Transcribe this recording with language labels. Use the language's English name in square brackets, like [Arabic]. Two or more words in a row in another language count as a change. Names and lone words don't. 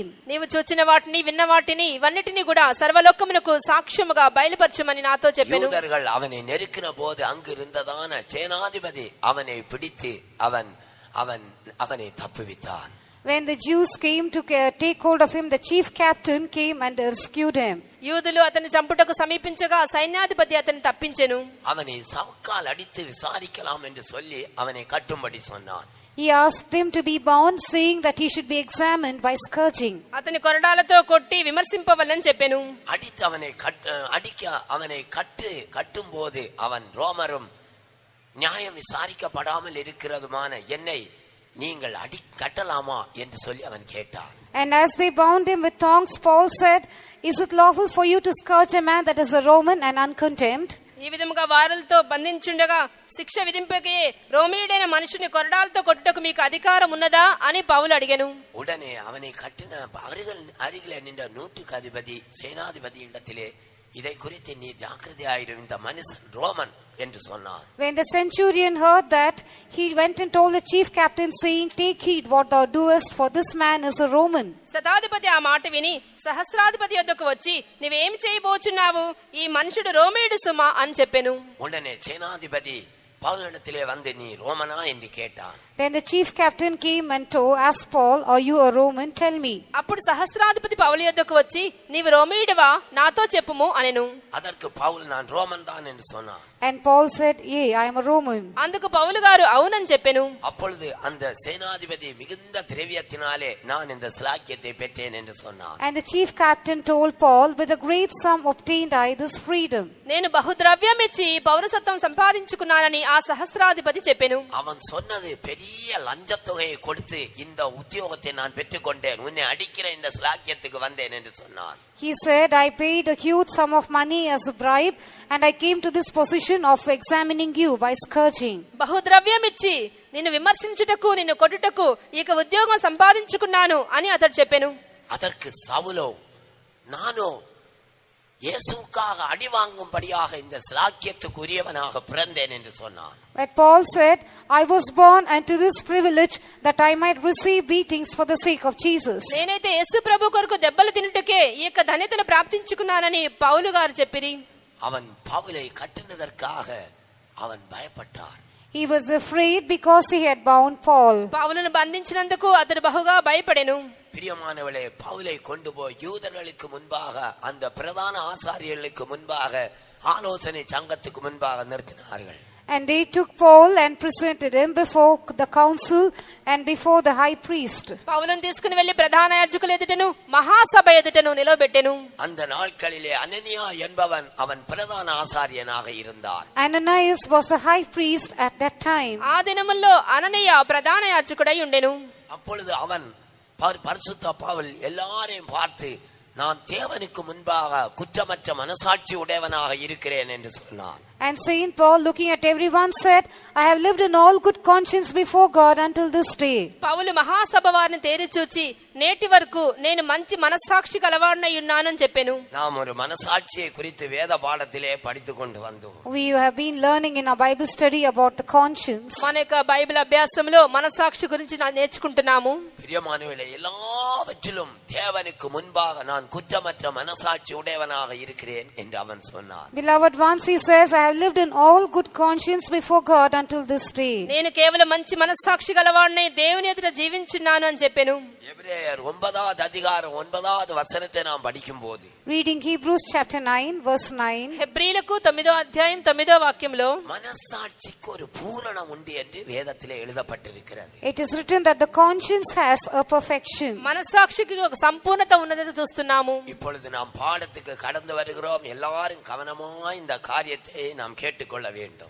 [Telugu] నీవు చూచిన వాటిని విన్న వాటిని ఇవన్నిటిని కూడా సర్వలోకమునకు సాక్ష్యముగా బయలుపరచమని నాతో చెప్పెను. [Tamil] యూదர்கள் அவனை நெருக்கின போது அங்கு இருந்ததான சேனாதிபதி அவனை பிடித்து அவனை தப்புவித்தான். [English] When the Jews came to take hold of him, the chief captain came and rescued him. [Telugu] యూదులు అతన్ని చంపుటకు సమీపించగా సైన్యాధిపతి అతన్ని తప్పించెను. [Tamil] அவனை சவுக்கால் அடித்து விசாரிக்கலாம் என்று சொல்லி அவனை கட்டும்படி சொன்னான். [English] He asked him to be bound, saying that he should be examined by scourging. [Telugu] అతని కొరడాలతో కొట్టి విమర్శింపవలని చెప్పెను. [Tamil] அடித்து அவனை கட்டும்போது அவன் ரோமரும் நியாயம் விசாரிக்கப்படாமல் இருக்கிறதுமான என்னை நீங்கள் கட்டலாமா என்று சொல்லி அவன் கேட்டான். [English] And as they bound him with thongs, Paul said, Is it lawful for you to scourge a man that is a Roman and uncontemned? [Telugu] ఈ విధముగా వారులతో బంధించుండగా శిక్ష విధింపకే రోమీయుడైన మనుషుని కొరడాలతో కొట్టుటకు మీకు అధికారం ఉన్నదా అని పౌలు అడిగెను. [Tamil] உடனே அவனை கட்டின அருகிலே நின்ற நூற்றுக்கு அதிபதி சேனாதிபதி இடத்திலே இதை குறித்து நீ ஜாக்கிரதையாயிரும், இந்த மனுஷன் ரோமன் என்று சொன்னார். [English] When the centurion heard that, he went and told the chief captain, saying, Take heed what thou doest, for this man is a Roman. [Telugu] శతాధిపతి ఆ మాట విని సహస్రాధిపతి యొద్దకు వచ్చి నీవేం చేయబోచున్నావు, ఈ మనుషుడు రోమీయుడు సుమా అని చెప్పెను. [Tamil] உடனே சேனாதிபதி பவுலிடத்திலே வந்து நீ ரோமனா என்று கேட்டான். [English] Then the chief captain came and asked Paul, Are you a Roman? Tell me. [Telugu] అప్పుడు సహస్రాధిపతి పౌలు యొద్దకు వచ్చి నీవు రోమీయుడివా, నాతో చెప్పుము అనెను. [Tamil] அதற்கு பவுல், நான் ரோமன் தான் என்று சொன்னான். [English] And Paul said, Yea, I am a Roman. [Telugu] అందుకు పౌలు గారు అవునని చెప్పెను. [Tamil] அப்பொழுது அந்த சேனாதிபதி மிகுந்த திரவியத்தினாலே நான் இந்த ஸ்லாக்கியத்தை பெற்றேன் என்று சொன்னான். [English] And the chief captain told Paul, With a great sum obtained I this freedom. [Telugu] నేను బహుద్రవ్యం ఇచ్చి పౌరసత్వం సంపాదించుకున్నానని ఆ సహస్రాధిపతి చెప్పెను. [Tamil] அவன் சொன்னது, பெரிய லஞ்சத்தொகையை கொடுத்து இந்த உத்தியோகத்தை நான் பெற்றுக்கொண்டேன், உன்னை அடிக்கிற இந்த ஸ்லாக்கியத்துக்கு வந்தேன் என்று சொன்னான். [English] He said, I paid a huge sum of money as a bribe, and I came to this position of examining you by scourging. [Telugu] బహుద్రవ్యం ఇచ్చి నిన్ను విమర్శించుటకు నిన్ను కొట్టుటకు ఇక ఉద్యోగం సంపాదించుకున్నాను అని అతడు చెప్పెను. [Tamil] அதற்கு சவுலோ, நானோ இயேசுவுக்காக அடி வாங்கும்படியாக இந்த ஸ்லாக்கியத்துக்கு உரியவனாக பிறந்தேன் என்று சொன்னான். [English] But Paul said, I was born unto this privilege, that I might receive beatings for the sake of Jesus. [Telugu] నేనైతే యేసు ప్రభు కొరకు దెబ్బలు తినుటకే ఈ యొక్క ధన్యతను ప్రాప్తించుకున్నానని పౌలు గారు చెప్పిరి. [Tamil] அவன் பவுலை கட்டினதற்காக அவன் பயப்பட்டான். [English] He was afraid because he had bound Paul. [Telugu] పౌలును బంధించినందుకు అతడు బహుగా భయపడెను. [Tamil] பிரியமானவளே, பவுலை கொண்டு போய் யூதர்களுக்கு முன்பாக, அந்த பிரதான ஆசாரியர்களுக்கு முன்பாக, ஆலோசனை சங்கத்துக்கு முன்பாக நிறுத்தினார்கள். [English] And they took Paul and presented him before the council and before the high priest. [Telugu] పౌలును తీసుకుని వెళ్లి ప్రధాన యాజకుల ఎదుటను మహాసభ ఎదుటను నిలబెట్టెను. [Tamil] அந்த நாட்களிலே அனனியா என்பவன் அவன் பிரதான ஆசாரியனாக இருந்தான். [English] Ananias was the high priest at that time. [Telugu] ఆ దినముల్లో అననీయ ప్రధాన యాజకుడై ఉండెను. [Tamil] அப்பொழுது அவன் பரிசுத்த பவுல் எல்லாரையும் பார்த்து, நான் தேவனுக்கு முன்பாக குற்றமற்ற மனசாட்சி உடையவனாக இருக்கிறேன் என்று சொன்னான். [English] And Saint Paul, looking at everyone, said, I have lived in all good conscience before God until this day. [Telugu] పౌలు మహాసభ వారిని తేరి చూచి నేటి వరకు నేను మంచి మనస్సాక్షి కలవాడినై ఉన్నానని చెప్పెను. [Tamil] நாம் ஒரு మనసాட்சியை குறித்து வேத பாடத்திலே படித்துக் கொண்டு வந்தோம். [English] We have been learning in our Bible study about the conscience. [Telugu] మన యొక్క బైబిల్ అభ్యాసంలో మనస్సాక్షి గురించి నేర్చుకుంటున్నాము. [Tamil] பிரியமானவர்களே, எல்லாவற்றிலும் தேவனுக்கு முன்பாக நான் குற்றமற்ற மனசாட்சி உடையவனாக இருக்கிறேன் என்று அவன் சொன்னான். [English] Beloved ones, he says, I have lived in all good conscience before God until this day. [Telugu] నేను కేవలం మంచి మనస్సాక్షి గలవాడిని, దేవుని ఎదుట జీవించున్నాను అని చెప్పాను. [Tamil] எபிரேயர் 9வது அதிகாரம் 9வது வசனத்தை நாம் படிக்கும்போது, [English] Reading Hebrews chapter 9 verse 9. [Telugu] హెబ్రీలకు 9వ అధ్యాయం 9వ వాక్యంలో [Tamil] மனசாட்சிக்கு ஒரு பூரணம் உண்டு என்று வேதத்திலே எழுதப்பட்டிருக்கிறது. [English] It is written that the conscience has a perfection. [Telugu] మనస్సాక్షికి ఒక సంపూర్ణత ఉన్నదని చూస్తున్నాము. [Tamil] இப்பொழுது நாம் பாடத்துக்கு கடந்து வருகிறோம். எல்லாரும் கவனமாய் இந்த காரியத்தை நாம் கேட்டுக்கொள்ள வேண்டும்.